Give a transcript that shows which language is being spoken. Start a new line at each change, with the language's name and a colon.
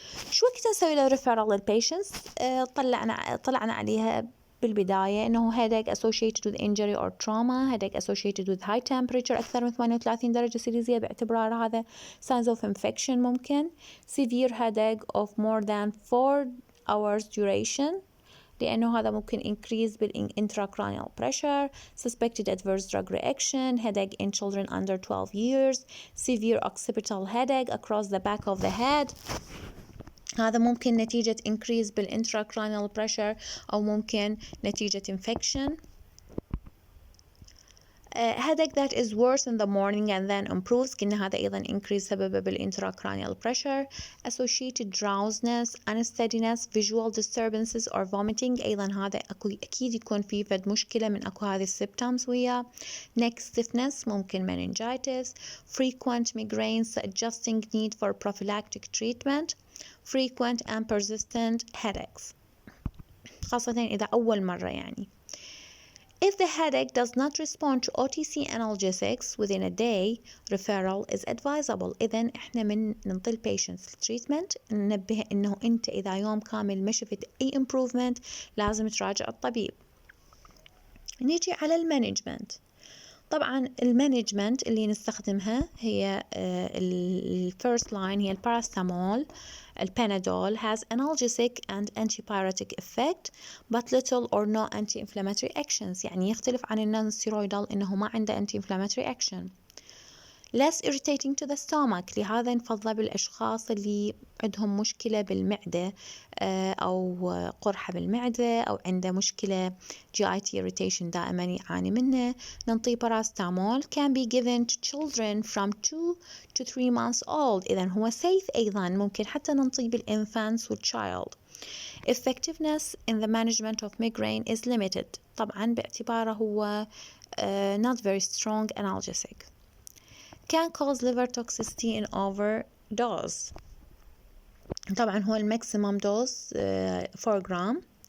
Arabic: شو وقت نسوي له ريفيرال للبيشنتس؟ طلعنا عليها بالبداية إنه
English: headache associated with injury or trauma، headache associated with high temperature
Arabic: أكثر من 38 درجة سيليزية باعتبار هذا
English: signs of infection
Arabic: ممكن،
English: severe headache of more than 4 hours duration
Arabic: لأنه هذا ممكن
English: increase intracranial pressure، suspected adverse drug reaction، headache in children under 12 years، severe occipital headache across the back of the head.
Arabic: هذا ممكن نتيجة increase بال
English: intracranial pressure
Arabic: أو ممكن نتيجة infection.
English: headache that is worse in the morning and then improves،
Arabic: قلنا هذا أيضا
English: increase سببه بالintracranial pressure. associated drowsiness, unsteadiness, visual disturbances or vomiting،
Arabic: أيضا هذا أكيد يكون فيه فد مشكلة من أكو هذه الsymptoms وياه.
English: neck stiffness ممكن meningitis. frequent migraines suggesting need for prophylactic treatment. frequent and persistent headaches
Arabic: خاصة إذا أول مرة يعني.
English: If the headache does not respond to OTC analgesics within a day, referral is advisable.
Arabic: إذن إحنا من ننطي patients treatment ننبه إنه أنت إذا يوم كامل ما شفت أي improvement لازم تراجع الطبيب. نيجي على المانجمنت. طبعا المانجمنت اللي نستخدمها هي الفيرست لاين هي الباراسيتامول.
English: البانادول has analgesic and antipyretic effect but little or no anti-inflammatory actions.
Arabic: يعني يختلف عن النون-ستيرويدال إنه ما عنده
English: anti-inflammatory action. less irritating to the stomach.
Arabic: لهذا نفضله بالأشخاص اللي عندهم مشكلة بالمعدة أو قرحة بالمعدة أو عنده مشكلة GIT irritation دائما يعاني منه. ننطي باراستامول
English: can be given to children from 2 to 3 months old.
Arabic: إذن هو safe أيضا ممكن حتى ننطي بالinfants والchild.
English: effectiveness in the management of migraine is limited.
Arabic: طبعا باعتباره هو
English: not very strong analgesic. can cause liver toxicity in overdose.
Arabic: طبعا هو الماكسيمم دوز 4 جرام.